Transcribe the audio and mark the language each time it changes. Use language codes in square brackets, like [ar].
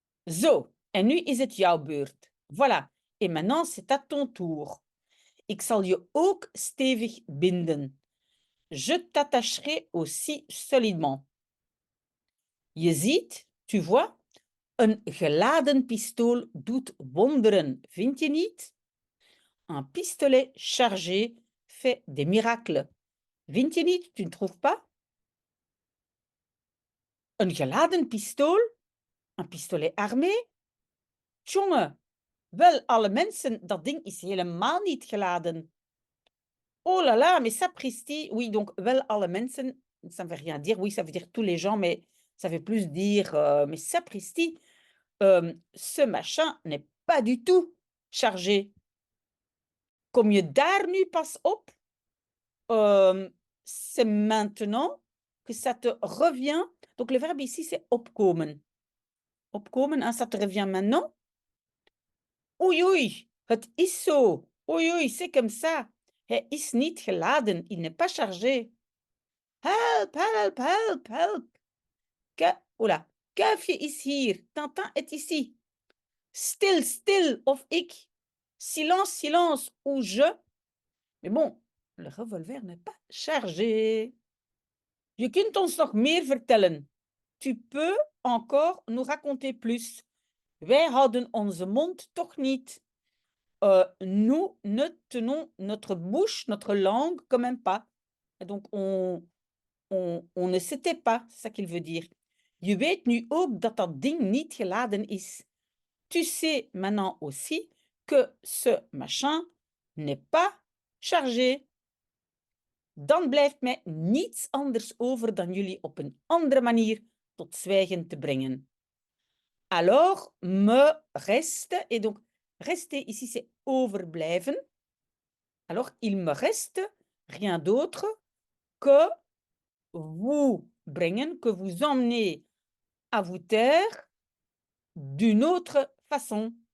[nl] Zo, en nu is het jouw beurt. [fr] Voilà. Et maintenant, c'est à ton tour. [nl] Ik zal je ook stevig binden. [fr] Je t'attacherai aussi solidement. [nl] Je ziet, [fr] tu vois, [nl] een geladen pistool doet wonderen, vind je niet? [fr] Un pistolet chargé fait des miracles. [nl] Vind je niet? [fr] Tu ne trouves pas? [nl] Een geladen pistool? [fr] Un pistolet armé? [nl] Tjonge, wel alle mensen, dat ding is helemaal niet geladen. [fr] Oh là là, mais sapristi. Oui, donc, [nl] wel alle mensen, [fr] ça ne veut rien dire. Oui, ça veut dire tous les gens, mais ça veut plus dire, mais sapristi, ce machin n'est pas du tout chargé. [nl] Kom je daar nu pas op? [fr] C'est maintenant que ça te revient. Donc, le verbe ici, c'est opkomen. Opkomen, hein, ça te revient maintenant. [nl] Oei, oei, het is zo. [fr] Oei, oei, c'est comme ça. [nl] Hij is niet geladen, [fr] il n'est pas chargé. [nl] Help, help, help, help. Oula, Kuifje is hier. [fr] Tintin est ici. [nl] Stil, stil, of ik. [fr] Silence, silence, ou je. Mais bon, le revolver n'est pas chargé. [nl] Je kunt ons nog meer vertellen. [fr] Tu peux encore nous raconter plus. [nl] Wij houden onze mond toch niet. [fr] Nous ne tenons notre bouche, notre langue quand même pas. Et donc, on ne s'était pas, c'est ça qu'il veut dire. [nl] Je weet nu ook dat dat ding niet geladen is. [fr] Tu sais maintenant aussi que ce machin n'est pas chargé. [nl] Dan blijft mij niets anders over dan jullie op een andere manier tot zwijgen te brengen. [fr] Alors, me reste, et donc, rester ici, c'est overblijven. Alors, il me reste rien d'autre que vous brengen, que vous emmener à vous taire d'une autre façon.